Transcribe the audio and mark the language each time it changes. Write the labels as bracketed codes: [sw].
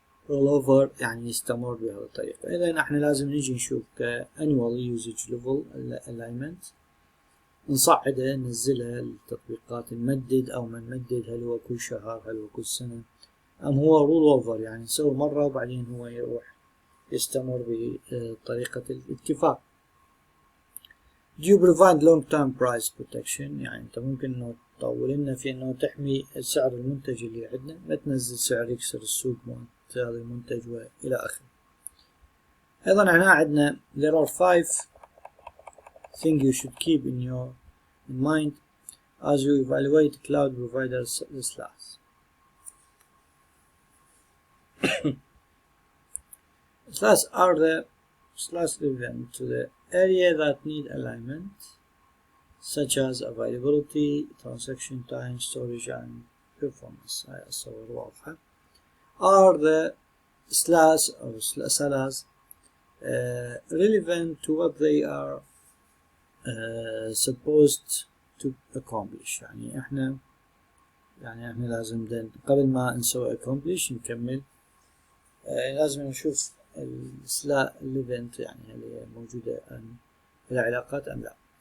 [en] all over [ar] يعني يستمر بهذه الطريقة؟ إذا احنا لازم نجي نشوف [en] annual usage level alignment، [ar] نصعدها ننزلها التطبيقات، نمدد او ما نمدد، هل هو كل شهر هل هو كل سنة ام هو رول اوفر يعني نسوي مرة وبعدين هو يروح يستمر بطريقة الاتفاق. [en] Do you provide long term price protection؟ [ar] يعني انت ممكن انه تطول لنا في انه تحمي سعر المنتج اللي عندنا، ما تنزل سعر يكسر السوق مالت هذا المنتج والى اخره. ايضا هنا عندنا [en] there are 5 things you should keep in mind as you evaluate cloud providers SLAs. SLAs are the SLAs relevant to the area that need alignment, such as availability, transaction time, storage, and performance. [ar] هاي الصور واضحة. [en] Are the SLAs or SLAs relevant to what they are supposed to accomplish؟ [ar] يعني احنا لازم قبل ما نسوي accomplish نكمل لازم نشوف السلا relevant يعني اللي موجودة العلاقات ام لا.